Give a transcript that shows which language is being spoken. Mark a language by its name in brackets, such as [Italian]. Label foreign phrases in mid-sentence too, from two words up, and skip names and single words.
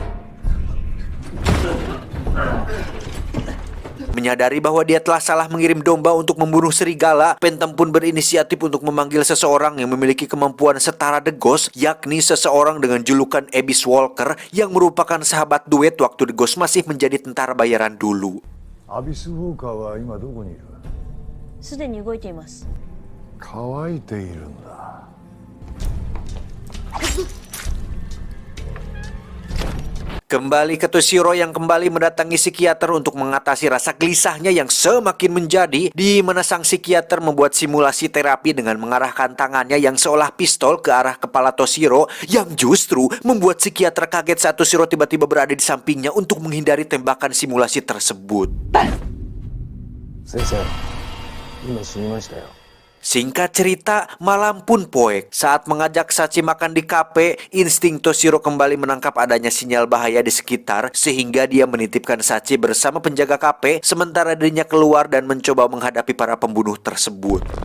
[Indonesian] Menyadari bahwa dia telah salah mengirim domba untuk membunuh serigala, Phantom pun berinisiatif untuk memanggil seseorang yang memiliki kemampuan setara The Ghost, yakni seseorang dengan julukan Abyss Walker yang merupakan sahabat duet waktu The Ghost masih menjadi tentara bayaran dulu. [Japanese] Abyss Walker wa ima doko ni iru? すでに動いています。乾いているんだ。 [Indonesian] Ketika Kembali ke Toshiro yang kembali mendatangi psikiater untuk mengatasi rasa gelisahnya yang semakin menjadi, di mana sang psikiater membuat simulasi terapi dengan mengarahkan tangannya yang seolah pistol ke arah kepala Toshiro, yang justru membuat psikiater kaget saat Toshiro tiba-tiba berada di sampingnya untuk menghindari tembakan simulasi tersebut. [Japanese] 先生、今死にましたよ。 [Indonesian] Singkat cerita, malam pun poek. Saat mengajak Sachi makan di kafe, insting Toshiro kembali menangkap adanya sinyal bahaya di sekitar, sehingga dia menitipkan Sachi bersama penjaga kafe, sementara dirinya keluar dan mencoba menghadapi para pembunuh tersebut.